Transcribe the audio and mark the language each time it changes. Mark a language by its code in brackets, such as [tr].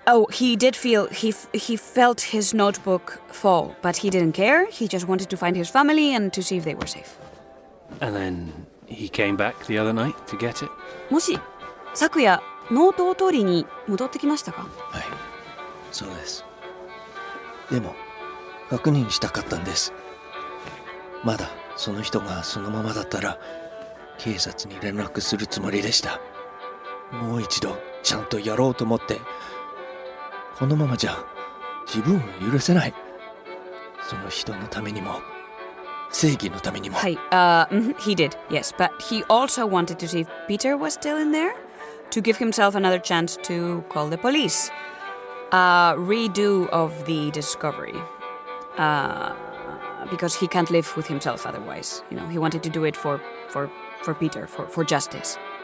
[en] He did feel, he felt his notebook fall, but he didn't care. He just wanted to find his family and to see if they were safe. And then he came back the other night to get it? [ja] もし、昨夜、ノートを取りに戻ってきましたか？はい、そうです。でも、確認したかったんです。まだその人がそのままだったら、警察に連絡するつもりでした。もう一度ちゃんとやろうと思って、このままじゃ自分を許せない。その人のためにも、正義のためにも。はい、 [en] he did, yes, but he also wanted to see if Peter was still in there, to give himself another chance to call the police. Redo of the discovery. Because he can't live with himself otherwise. You know, he wanted to do it for Peter, for justice.